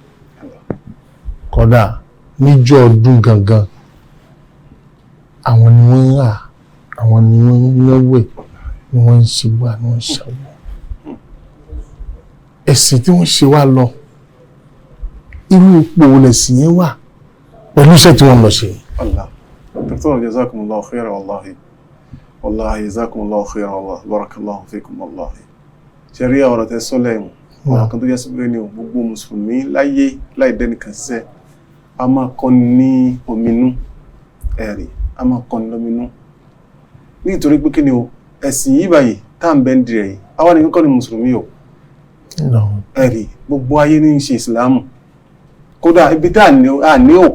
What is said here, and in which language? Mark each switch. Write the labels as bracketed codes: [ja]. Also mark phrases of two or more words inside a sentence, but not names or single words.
[yo] kódà níjọ́ ọdún gangan àwọn ni wọ́n ń rà àwọn ni wọ́n ń náwó ni wọ́n ń ṣe wà ni wọ́n ń ṣàwọ̀ ẹ̀sìn tí wọ́n ṣe wá lọ irú ipò lẹ̀sìn yẹn wà pẹ̀lú iṣẹ́ tí wọ́n lọ ṣe. [ar] دكتور جزاكم الله خيرا والله جزاكم الله خيرا والله بارك الله فيكم والله [yo] ṣẹ̀ríà ọ̀rọ̀ tẹ́ sọ lẹ́yìn ọ̀rọ̀ kan tó jẹ́ síbẹ̀ ní gbogbo mùsùlùmí láyé láìdẹ́nìkan sẹ́ a máa kọ́ ní ominú ẹ̀rí a máa kọ́ ní lóminú nítorí pé kí ni o ẹ̀sìn yìí báyìí tá à ń bẹ́ ń dirẹ̀ yìí àwọn nìkan kọ́ ni mùsùlùmí o ẹ̀rí gbogbo ayé ní ṣe ìsìlámù kódà ibi tá à ní ò